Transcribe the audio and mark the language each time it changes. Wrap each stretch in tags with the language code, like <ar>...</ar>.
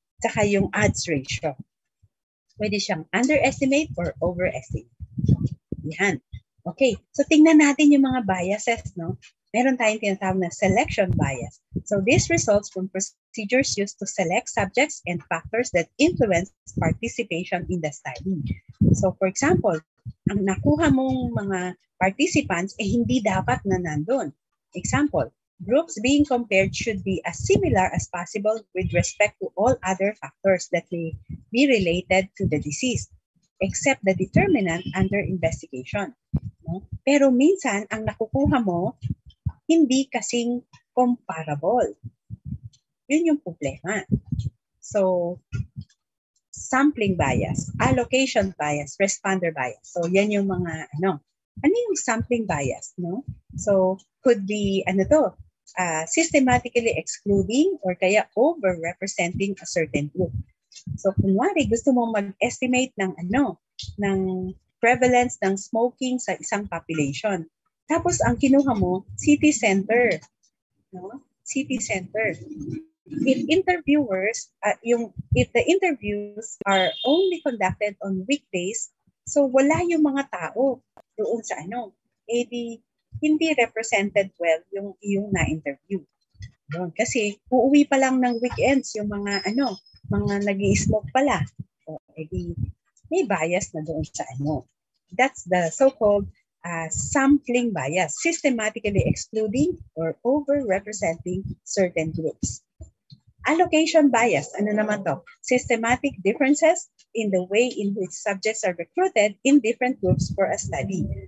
<tl>Saka yung odds ratio. Pwede siyang underestimate or overestimate. Yan. Okay, so tingnan natin yung mga biases, no? Meron tayong tinatawag na selection bias.</tl> <en>So this results from procedures used to select subjects and factors that influence participation in the study.</en> <tl>So for example, ang nakuha mong mga participants hindi dapat na nandun.</tl> <en>Example, groups being compared should be as similar as possible with respect to all other factors that may be related to the disease, except the determinant under investigation.</en> <tl>No? Pero minsan, ang nakukuha mo, hindi kasing comparable. Yun yung problema.</tl> <en>So, sampling bias, allocation bias, responder bias.</en> <tl>So, yan yung mga, ano yung sampling bias, no?</tl> <en>So, could be, systematically excluding or kaya over-representing a certain group.</en> <tl>So, kunwari, gusto mo mag-estimate ng, ng prevalence ng smoking sa isang population. Tapos, ang kinuha mo, city center. No? City center.</tl> <en>If interviewers, if the interviews are only conducted on weekdays,</en> <tl>so wala yung mga tao doon sa hindi represented well yung iyong na-interview.</tl> <en>Doon.</en> <tl>Kasi uuwi pa lang ng weekends yung mga mga nag-i-smoke pala. So, may bias na doon sa</tl> <en>That's the so-called sampling bias, systematically excluding or over-representing certain groups. Allocation bias,</en> <tl>ano naman to?</tl> <en>Systematic differences in the way in which subjects are recruited in different groups for a study.</en>